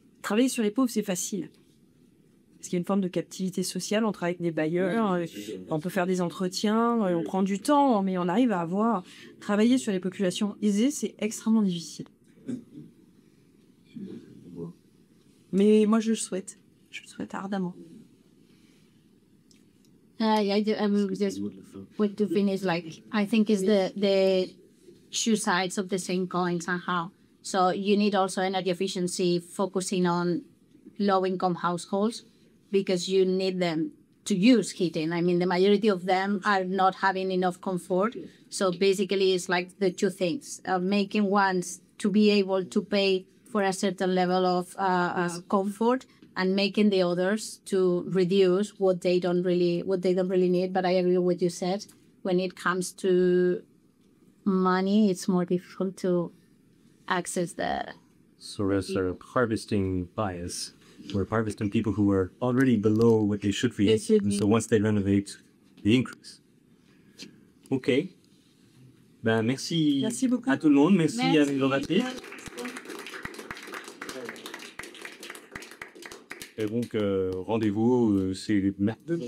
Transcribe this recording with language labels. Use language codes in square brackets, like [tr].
[fr] Travailler sur les pauvres, c'est facile. Parce qu'il y a une forme de captivité sociale. On travaille avec des bailleurs, on peut faire des entretiens, on prend du temps, mais on arrive à avoir... Travailler sur les populations aisées, c'est extrêmement difficile. Mais moi, je le souhaite. Je le souhaite ardemment. [en] I just want to finish, like, I think it's the two sides of the same coin somehow. So you need also energy efficiency focusing on low-income households because you need them to use heating. I mean, the majority of them are not having enough comfort. So basically, it's like the two things: making ones to be able to pay for a certain level of comfort, and making the others to reduce what they don't really need. But I agree with what you said. When it comes to money, it's more difficult to access the. So there's a harvesting bias. We're harvesting people who are already below what they should be. And so once they renovate, they increase. Ok. [fr] Ben, merci à tout le monde. Merci à l'innovatrice. Et donc, rendez-vous, c'est mercredi.